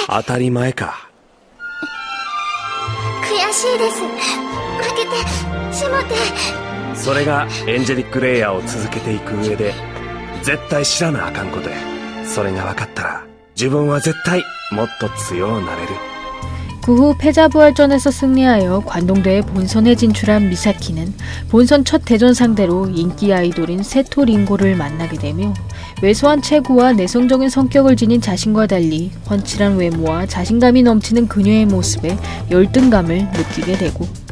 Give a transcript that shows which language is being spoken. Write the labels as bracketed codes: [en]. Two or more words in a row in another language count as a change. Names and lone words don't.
[ja] 当たり前か。悔しいです。負けてしもて。それがエンジェリックレイヤーを続けていく上で絶対知らなあかんことや。それが分かったら自分は絶対もっと強うなれる。 [ko] 그 후 패자부활전에서 승리하여 관동대회 본선에 진출한 미사키는 본선 첫 대전 상대로 인기 아이돌인 세토 링고를 만나게 되며 왜소한 체구와 내성적인 성격을 지닌 자신과 달리 훤칠한 외모와 자신감이 넘치는 그녀의 모습에 열등감을 느끼게 되고,